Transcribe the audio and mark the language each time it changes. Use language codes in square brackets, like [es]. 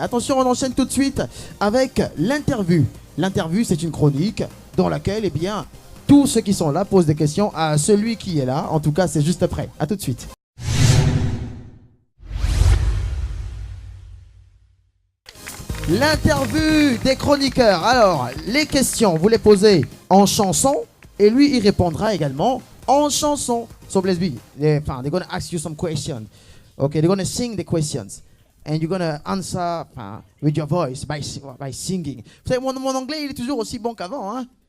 [fr] Attention, on enchaîne tout de suite avec l'interview. L'interview, c'est une chronique dans laquelle, eh bien, tous ceux qui sont là posent des questions à celui qui est là. En tout cas, c'est juste après. À tout de suite. L'interview des chroniqueurs. Alors, les questions, vous les posez en chanson et lui, il répondra également en chanson. [en] So, let's be, they're gonna ask you some questions. Okay, they're gonna sing the questions. And you're gonna answer with your voice, by singing. [fr] Vous savez, mon anglais, il est toujours aussi bon qu'avant, hein?